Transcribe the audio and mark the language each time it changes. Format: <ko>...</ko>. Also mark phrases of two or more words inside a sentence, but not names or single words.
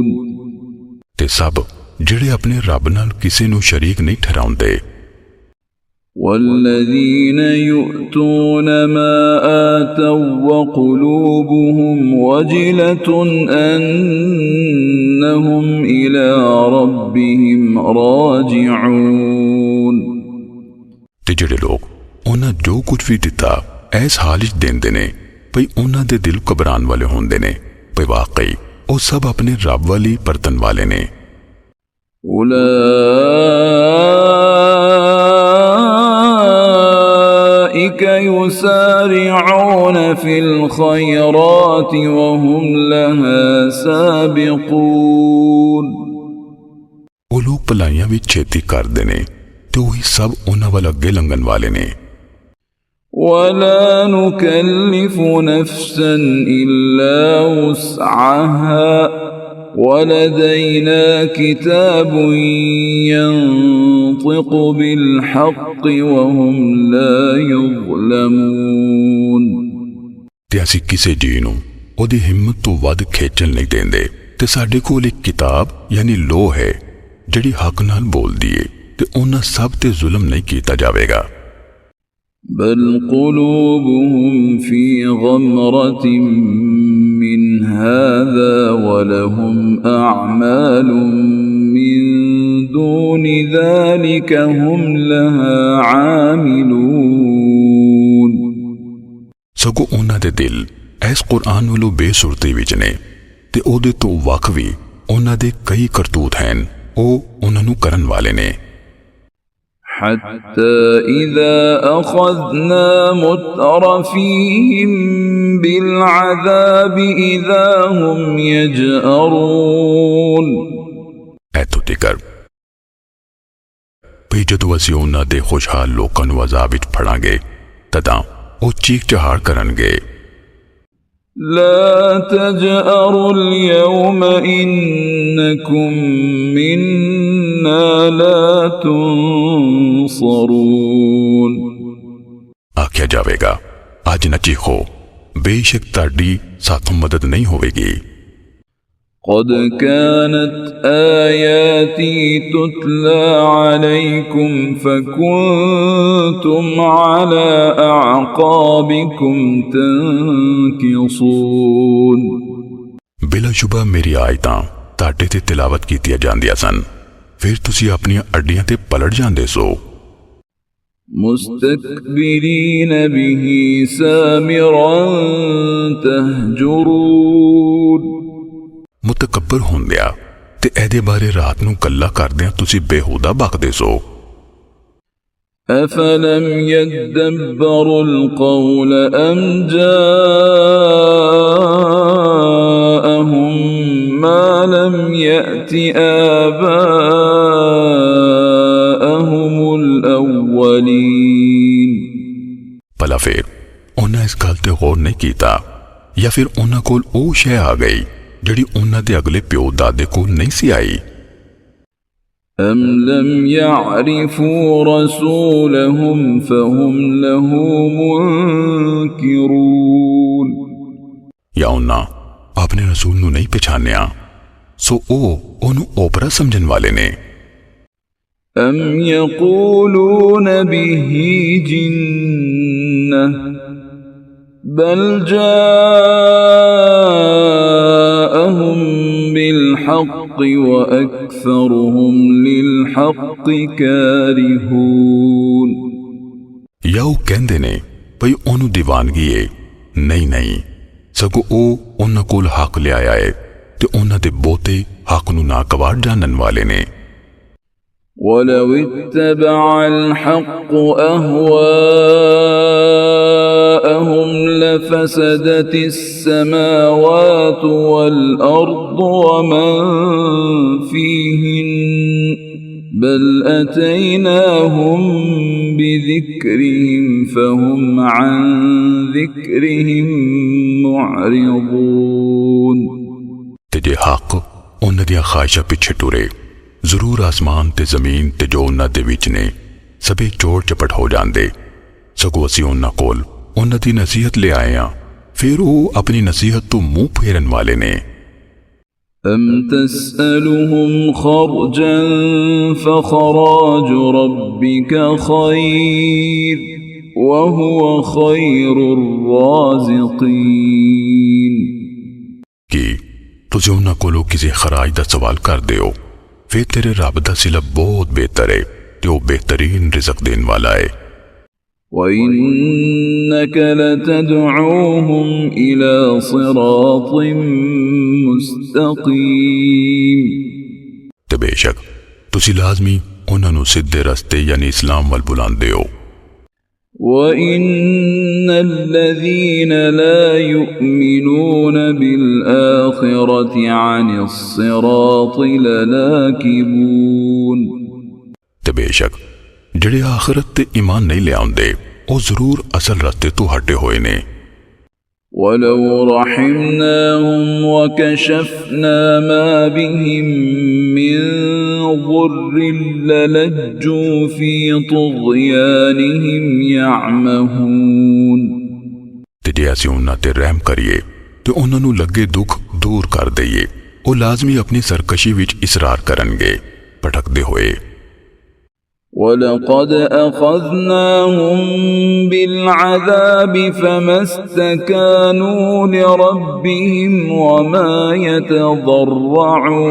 <pa>ਤੇ ਸਭ ਜਿਹੜੇ ਆਪਣੇ ਰੱਬ ਨਾਲ ਕਿਸੇ ਨੂੰ ਸ਼ਰੀਕ ਨਹੀਂ ਠਹਿਰਾਉਂਦੇ।</pa> <ar>والذين يؤتون ما آتوا وقلوبهم وجلة أنهم إلى ربهم راجعون.</ar> <pa>ਤੇ ਜਿਹੜੇ ਲੋਕ ਉਹਨਾਂ ਜੋ ਕੁਝ ਵੀ ਦਿੱਤਾ ਏਸ ਹਾਲ ਚ ਦੇਂਦੇ ਨੇ ਭਈ ਉਹਨਾਂ ਦੇ ਦਿਲ ਘਬਰਾਨ ਵਾਲੇ ਹੁੰਦੇ ਨੇ ਭਈ ਵਾਕਈ ਉਹ ਸਭ ਆਪਣੇ ਰੱਬ ਵਾਲੀ ਪਰਤਨ ਵਾਲੇ ਨੇ।</pa> <ar>أولئك يسارعون في الخيرات وهم لها سابقون.</ar> <pa>ਉਹ ਲੋਕ ਭਲਾਈਆਂ ਵੀ ਛੇਤੀ ਕਰਦੇ ਨੇ ਤੇ ਉਹੀ ਸਭ ਉਹਨਾਂ ਵਾਲ ਅੱਗੇ ਲੰਘਣ ਵਾਲੇ ਨੇ।</pa> <ar>ولا نكلف نفسا إلا وسعها ولدينا كتاب ينطق بالحق وهم لا يظلمون.</ar> <pa>ਤੇ ਅਸੀਂ ਕਿਸੇ ਜੀ ਨੂੰ ਓਦੀ ਹਿੰਮਤ ਤੋਂ ਵੱਧ ਖੇਚਣ ਨਹੀਂ ਦੇਂਦੇ ਤੇ ਸਾਡੇ ਕੋਲ ਇਕ ਕਿਤਾਬ ਯਾਨੀ ਲੋ ਹੈ ਜਿਹੜੀ ਹੱਕ ਨਾਲ ਬੋਲਦੀ ਹੈ ਤੇ ਉਹਨਾਂ ਸਭ ਤੇ ਜ਼ੁਲਮ ਨਹੀਂ ਕੀਤਾ ਜਾਵੇਗਾ।</pa> <ar>بل قلوبهم في غمرة من هذا ولهم أعمال من دون ذلك هم لها عاملون</ar> <pa>ਸਗੋਂ ਉਹਨਾਂ ਦੇ ਦਿਲ ਇਸ ਕੁਰਾਨ ਵੱਲੋਂ ਬੇਸੁਰਤੀ ਵਿੱਚ ਨੇ ਤੇ ਉਹਦੇ ਤੋਂ ਵੱਖ ਵੀ ਉਹਨਾਂ ਦੇ ਕਈ ਕਰਤੂਤ ਹਨ ਉਹ ਉਹਨਾਂ ਨੂੰ ਕਰਨ ਵਾਲੇ ਨੇ</pa> <ar>حتى إذا أخذنا مترفيهم بالعذاب إذا هم يجأرون</ar> <pa>ਇੱਥੋਂ ਤੀਕਰ ਵੀ ਜਦੋਂ ਅਸੀਂ ਉਹਨਾਂ ਦੇ ਖੁਸ਼ਹਾਲ ਲੋਕਾਂ ਨੂੰ ਅਜ਼ਾਬ ਵਿੱਚ ਫੜਾਂਗੇ ਤਦਾਂ ਉਹ ਚੀਕ ਚਹਾੜ ਕਰਨਗੇ</pa> <ar>لا تجأروا اليوم إنكم منا لا تنصرون</ar> <pa>ਆਖਿਆ ਜਾਵੇਗਾ ਅੱਜ ਨਾ ਚੀਖੋ ਬੇਸ਼ੱਕ ਤੁਹਾਡੀ ਸਾਥੋਂ ਮਦਦ ਨਹੀਂ ਹੋਵੇਗੀ</pa> <ar>قد كانت آياتي تتلى عليكم فكنتم على أعقابكم تنكصون</ar> <pa>ਬਿਲਾਸ਼ੁਬਾ ਮੇਰੀ ਆਇਤਾਂ ਤੁਹਾਡੇ ਤੇ ਤਿਲਾਵਤ ਕੀਤੀਆਂ ਜਾਂਦੀਆਂ ਸਨ ਫਿਰ ਤੁਸੀਂ ਆਪਣੀਆਂ ਅੱਡੀਆਂ ਤੇ ਪਲਟ ਜਾਂਦੇ ਸੋ</pa> <ar>مستكبرين به سامرا تهجرون</ar> <pa>ਮੁਤਕੱਬਰ ਹੁੰਦਿਆ ਤੇ ਇਹਦੇ ਬਾਰੇ ਰਾਤ ਨੂੰ ਕੱਲਾ ਕਰਦਿਆਂ ਤੁਸੀਂ ਬੇਹੂਦਾ ਬਕਦੇ ਸੋ</pa> <ar>أفلم يدبروا القول أم جاءهم ما لم يأت آباءهم الأولين</ar> <pa>ਭਲਾ ਫਿਰ ਉਹਨਾਂ ਇਸ ਗੱਲ ਤੇ ਗੌਰ ਨਹੀਂ ਕੀਤਾ ਜਾਂ ਫਿਰ ਉਹਨਾਂ ਕੋਲ ਉਹ ਸ਼ੈ ਆ ਗਈ ਜਿਹੜੀ ਉਹਨਾਂ ਦੇ ਅਗਲੇ ਪਿਓ ਦਾਦੇ ਕੋਲ ਨਹੀਂ ਸੀ ਆਈ</pa> <ar>أم لم يعرفوا رسولهم فهم له منكرون</ar> <pa>ਜਾਂ ਉਹਨਾਂ ਆਪਣੇ ਰਸੂਲ ਨੂੰ ਨਹੀਂ ਪਛਾਣਿਆ ਸੋ ਉਹ ਉਹਨੂੰ ਓਪਰਾ ਸਮਝਣ ਵਾਲੇ ਨੇ</pa> <ar>أم يقولون به جنة بل جاءهم بالحق وأكثرهم للحق كارهون</ar> <pa>ਜਾਂ ਉਹ ਕਹਿੰਦੇ ਨੇ ਭਈ ਉਹਨੂੰ ਦੀਵਾਨਗੀ ਏ ਨਹੀਂ ਸਗੋਂ ਉਹ ਉਹਨਾਂ ਕੋਲ ਹੱਕ ਲਿਆਇਆ ਏ ਤੇ ਉਹਨਾਂ ਦੇ ਬਹੁਤੇ ਹੱਕ ਨੂੰ ਨਾਕਵਾਰ ਜਾਣਨ ਵਾਲੇ ਨੇ</pa> <ar>ولو اتبع الحق أهواءهم لفسدت السماوات والأرض ومن فيهن بل أتيناهم بذكرهم فهم عن ذكرهم معرضون</ar> <pa>ਤੇ ਜੇ ਹੱਕ ਉਹਨਾਂ ਦੀਆਂ ਖਾਹਿਸ਼ਾਂ ਪਿੱਛੇ ਟੁਰੇ ਜ਼ਰੂਰ ਆਸਮਾਨ ਤੇ ਜ਼ਮੀਨ ਤੇ ਜੋ ਉਹਨਾਂ ਦੇ ਵਿੱਚ ਨੇ ਸਭੇ ਚੋੜ ਚਪਟ ਹੋ ਜਾਂਦੇ ਸਗੋਂ ਅਸੀਂ ਉਹਨਾਂ ਕੋਲ ਉਹਨਾਂ ਦੀ ਨਸੀਹਤ ਲੈ ਆਏ ਹਾਂ ਫਿਰ ਉਹ ਆਪਣੀ ਨਸੀਹਤ ਤੋਂ ਮੂੰਹ ਫੇਰਨ ਵਾਲੇ ਨੇ</pa> <ar>أم تسألهم خرجا فخراج ربك خير وهو خير الرازقين</ar> <pa>ਕਿ ਤੁਸੀਂ ਉਹਨਾਂ ਕੋਲੋਂ ਕਿਸੇ ਖਰਾਜ ਦਾ ਸਵਾਲ ਕਰਦੇ ਹੋ ਫਿਰ ਤੇਰੇ ਰੱਬ ਦਾ ਸਿਲਾ ਬਹੁਤ ਬਿਹਤਰ ਹੈ ਤੇ ਉਹ ਬਿਹਤਰੀਨ ਰਿਜ਼ਕ ਦੇਣ ਵਾਲਾ ਹੈ</pa> <ar>وإنك لتدعوهم إلى صراط مستقيم</ar> <pa>ਤੇ ਬੇਸ਼ੱਕ ਤੁਸੀਂ ਲਾਜ਼ਮੀ ਉਹਨਾਂ ਨੂੰ ਸਿੱਧੇ ਰਸਤੇ ਯਾਨੀ ਇਸਲਾਮ ਵੱਲ ਬੁਲਾਉਂਦੇ ਹੋ</pa> <ar>وإن الذين لا يؤمنون بالآخرة عن الصراط لناكبون</ar> <pa>ਤੇ ਬੇਸ਼ੱਕ ਜਿਹੜੇ ਆਖਰਤ ਤੇ ਈਮਾਨ ਨਹੀਂ ਲਿਆਉਂਦੇ ਉਹ ਜ਼ਰੂਰ ਅਸਲ ਰਸਤੇ ਤੋਂ ਹਟੇ ਹੋਏ ਨੇ</pa> <ar>ولو رحمناهم وكشفنا ما بهم من ضر للجوا في طغيانهم يعمهون</ar> <pa>ਤੇ ਜੇ ਅਸੀਂ ਉਹਨਾਂ ਤੇ ਰਹਿਮ ਕਰੀਏ ਤੇ ਉਹਨਾਂ ਨੂੰ ਲੱਗੇ ਦੁੱਖ ਦੂਰ ਕਰ ਦਈਏ ਉਹ ਲਾਜ਼ਮੀ ਆਪਣੀ ਸਰਕਸ਼ੀ ਵਿੱਚ ਇਸਰਾਰ ਕਰਨਗੇ ਭਟਕਦੇ ਹੋਏ</pa> <ar>ولقد أخذناهم بالعذاب فما استكانوا لربهم وما يتضرعون</ar>